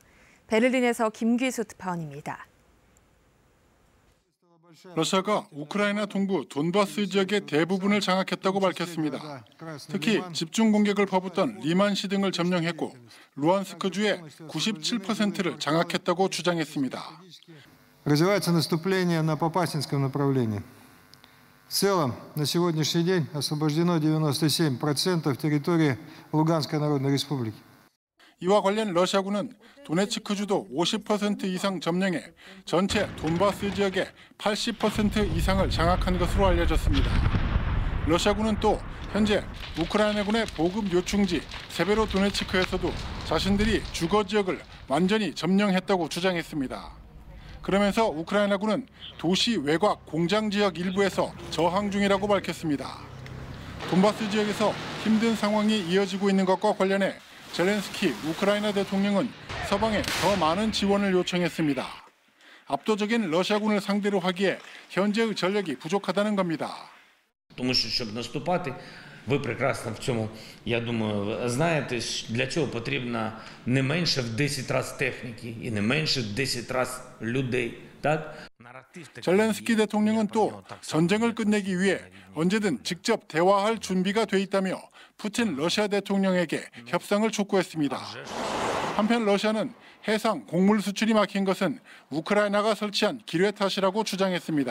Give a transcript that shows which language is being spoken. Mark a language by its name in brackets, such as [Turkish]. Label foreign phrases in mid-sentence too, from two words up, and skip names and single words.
[Korean] 베를린에서 김기수 특파원입니다. 러시아가 우크라이나 동부 돈바스 지역의 대부분을 장악했다고 밝혔습니다. 특히 집중 공격을 퍼붓던 리만시 등을 점령했고 루안스크주의 97%를 장악했다고 주장했습니다. [Russian] Развивается наступление на Попасинском направлении. В целом, на сегодняшний день освобождено 97% территории Луганской Народной Республики. [Korean] 이와 관련 러시아군은 도네츠크주도 50% 이상 점령해 전체 돈바스 지역의 80% 이상을 장악한 것으로 알려졌습니다. 러시아군은 또 현재 우크라이나군의 보급 요충지 세베로도네츠크에서도 자신들이 주거 지역을 완전히 점령했다고 주장했습니다. 그러면서 우크라이나군은 도시 외곽 공장 지역 일부에서 저항 중이라고 밝혔습니다. 돈바스 지역에서 힘든 상황이 이어지고 있는 것과 관련해 젤렌스키 우크라이나 대통령은 서방에 더 많은 지원을 요청했습니다. 압도적인 러시아군을 상대로 하기에 현재의 전력이 부족하다는 겁니다. [Ukrainian] Тому що щоб наступати, Ви прекрасно в цьому, я думаю, знаєте, для чого потрібно не менше в 10 разів техніки і не менше в 10 разів людей, так? [Korean] 젤렌스키 대통령은 또 전쟁을 끝내기 위해 언제든 직접 대화할 준비가 돼 있다며 푸틴 러시아 대통령에게 협상을 촉구했습니다. 한편 러시아는 해상 곡물 수출이 막힌 것은 우크라이나가 설치한 기뢰 탓이라고 주장했습니다.